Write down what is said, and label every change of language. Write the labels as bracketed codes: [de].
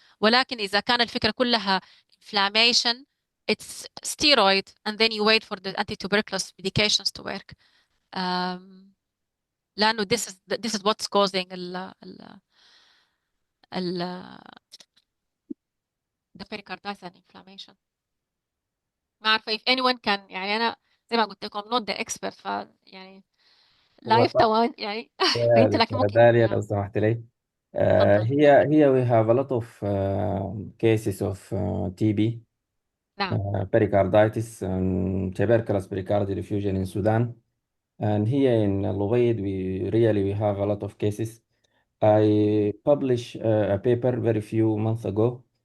[ar] ولكن إذا كان الفكرة كلها [en] inflammation it's steroid and then you wait for the anti-tuberculous medications to work. [ar] لأنه [en] this is what's causing the pericarditis and inflammation. [ar] ما عارفة [en] if anyone can [ar] يعني أنا زي ما قلت لكم [en] not the expert [ar] يعني لا يفتوى يعني يا فأنت لكن دكتورة ممكن داليا لو سمحت لي تفضل. [en] here we have a lot of cases of TB, [ar] نعم. [en] pericarditis, and tuberculous pericardial effusion in Sudan. And here in Lubaid, we have a lot of cases. I published a paper very few months ago.